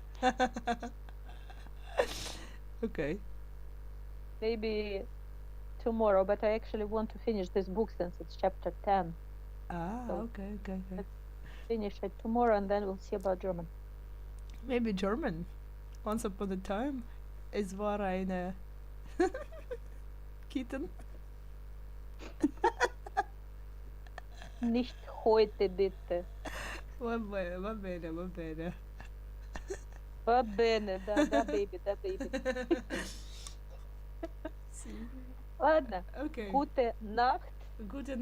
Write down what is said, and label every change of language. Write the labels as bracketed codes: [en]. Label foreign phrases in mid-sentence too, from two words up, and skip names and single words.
[en] Okay. Maybe tomorrow, but I actually want to finish this book since it's chapter 10. Ah, So- okay. Finish it tomorrow and then we'll see about German. Maybe German. Once upon a time, [de] es war eine Kitten. Nicht heute, bitte. [it] Va bene, va bene, va bene. Va bene, да, baby, да, baby. Sì. [ru] Ладно, [en] Okay. [de] gute Nacht. Gute